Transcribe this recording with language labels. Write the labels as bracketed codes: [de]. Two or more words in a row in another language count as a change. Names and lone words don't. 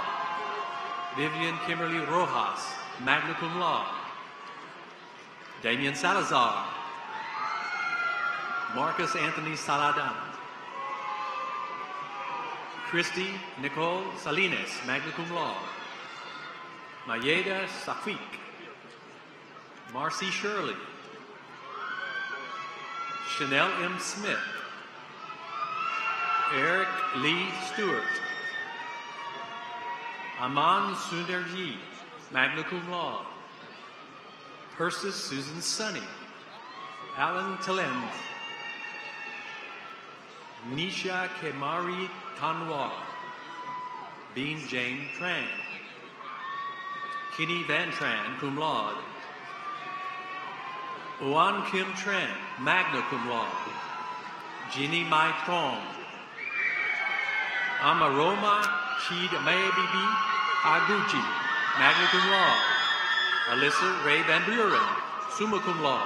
[en] Vivian Kimberly Rojas, [la] magna cum laude. [en] Damian Salazar. Marcus Anthony Saladan. Christy Nicole Salinas, [la] magna cum laude. [en] Mayeda Safik. Marcy Shirley. Chanel M. Smith. Eric Lee Stewart. Aman Sundarji, [la] magna cum laude. [en] Persis Susan Sunny. Alan Talend. Nisha Kemari Tanwar. Bean Jane Tran. Kenny Van Tran, [la] cum laude. [en] Oan Kim Tran, [la] magna cum laude. [en] Ginny Mai Trong. Amaroma Chid Mayabibi Aguchi, [la] magna cum laude. [en] Alyssa Ray Van Buren, [la] summa cum laude.